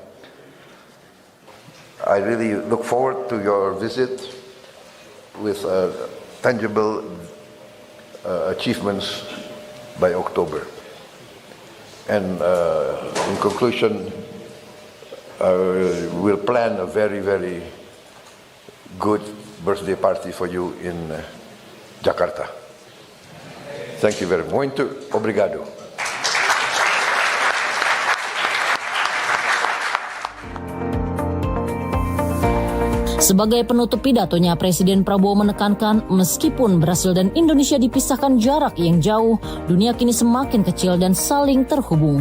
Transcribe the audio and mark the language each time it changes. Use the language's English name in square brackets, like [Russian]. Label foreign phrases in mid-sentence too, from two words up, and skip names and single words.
[English] I really look forward to your visit with tangible achievements by October. And in conclusion, we'll plan a very, very good birthday party for you in Jakarta. Thank you very much. [Portuguese] Muito obrigado. [Indonesian] Sebagai penutup pidatonya, Presiden Prabowo menekankan meskipun Brasil dan Indonesia dipisahkan jarak yang jauh, dunia kini semakin kecil dan saling terhubung.